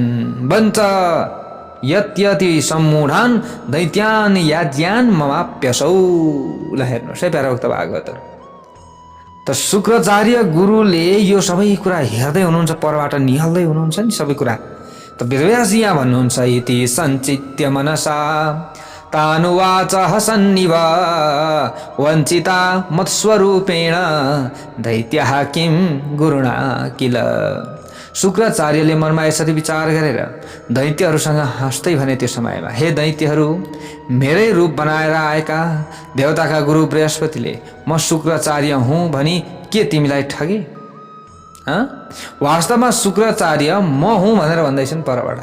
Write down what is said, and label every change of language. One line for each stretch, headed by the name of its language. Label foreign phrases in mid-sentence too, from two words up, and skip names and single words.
Sanskrit: वञ्च यत्यति सम्मूढान दैत्यान याज्यान ममाप्यसौ।
Nepali: ल हेर्नुहोस् है प्यारा भक्त भागवतहरू, त शुक्राचार्य गुरुले यो सबै कुरा हेर्दै हुनुहुन्छ, परबाट निहाल्दै हुनुहुन्छ नि सबै कुरा। त वेदव्यासजी यहाँ भन्नुहुन्छ
Sanskrit: इति सञ्चित्य मनसा तानुवाच हसन्निव वञ्चिता मत्स्वरूपेण दैत्यः किं गुरुणा किल।
Nepali: शुक्राचार्यले मनमा यसरी विचार गरेर दैत्यहरूसँग हाँस्दै भने त्यो समयमा, हे दैत्यहरू, मेरै रूप बनाएर आएका देवताका गुरु बृहस्पतिले म शुक्राचार्य हुँ भनी के तिमीलाई ठगे? वास्तवमा शुक्राचार्य म हुँ भनेर भन्दैछन् परबाट।